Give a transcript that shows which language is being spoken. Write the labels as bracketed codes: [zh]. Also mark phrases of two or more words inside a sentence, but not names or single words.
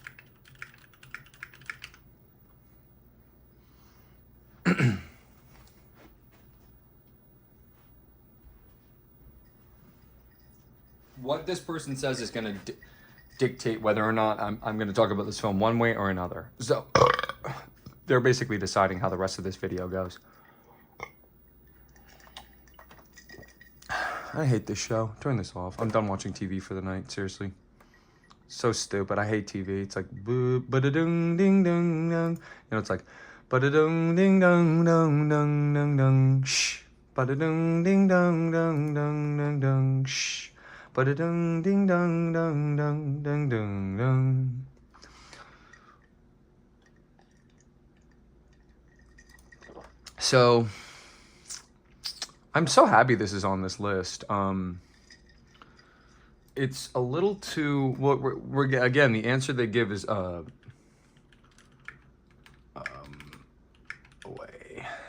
[en] What this person says is going to dictate whether or not I'm going to talk about this film one way or another. So they're basically deciding how the rest of this video goes. I hate this show. Turn this off. I'm done watching TV for the night. Seriously. So stupid. I hate TV. It's like ba-da-dung ding dong dong. You know, it's like ba-da-dung ding dong dong dong dong dong shh. Ba-da-dung ding dong dong dong dong dong shh. Ba-da-dung ding dong dong dong dong dong dong. So I'm so happy this is on this list. It's a little too, well, we're again, the answer they give is away.